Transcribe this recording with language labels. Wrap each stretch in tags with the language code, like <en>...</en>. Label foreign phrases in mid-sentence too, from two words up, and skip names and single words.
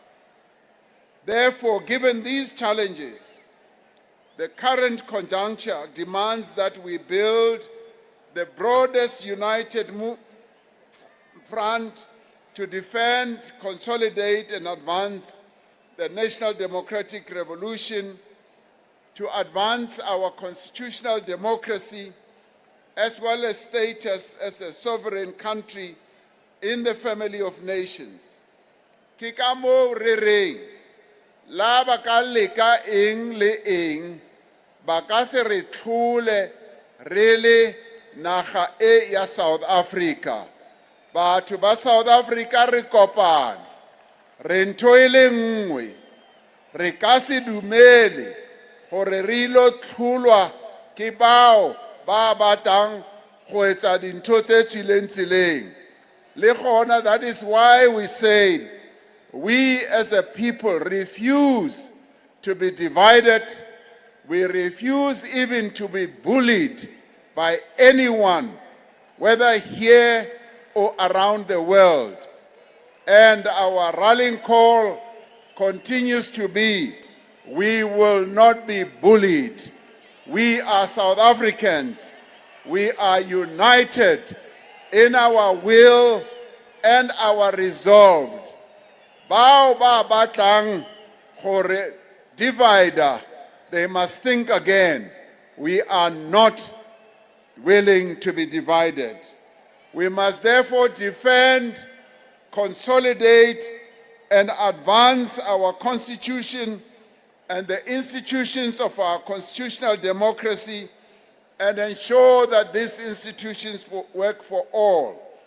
<en>Therefore, given these challenges, the current conjuncture demands that we build the broadest united front to defend, consolidate, and advance the national democratic revolution, to advance our constitutional democracy, as well as status as a sovereign country in the family of nations.</en> <tn>Ke ka moo re reng, la ba ka leka eng le eng, ba ka se re tlhole re le naga e ya South Africa. Batho ba South Africa re kopane, re ntho e le nngwe, re ka se dumele gore re ilo tlholwa ke bao ba batang go etsa dintho tse tswileng tseleng. Le gona,</tn> <en>that is why we say We as a people refuse to be divided. We refuse even to be bullied by anyone, whether here or around the world. And our rallying call continues to be, we will not be bullied. We are South Africans. We are united in our will and our resolve.</en> <tn>Bao ba batlang gore divider,</tn> <en>they must think again. We are not willing to be divided. We must therefore defend, consolidate, and advance our Constitution and the institutions of our constitutional democracy and ensure that these institutions work for all.</en>